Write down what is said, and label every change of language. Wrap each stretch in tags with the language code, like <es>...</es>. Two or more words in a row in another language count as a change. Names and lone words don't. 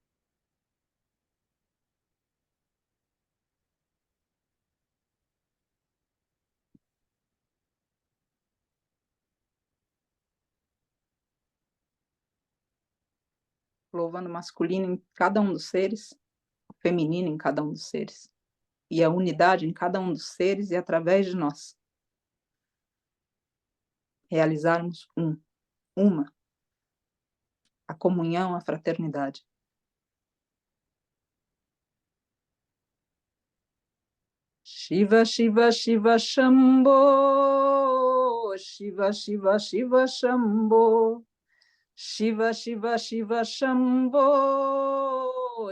<pt>Louvando o masculino em cada um dos seres, o feminino em cada um dos seres, e a unidade em cada um dos seres, e através de nós realizarmos uma, a comunhão, a fraternidade. Shiva, Shiva, Shiva, Shambho. Shiva, Shiva, Shiva, Shambho. Shiva, Shiva, Shiva, Shambho.</pt>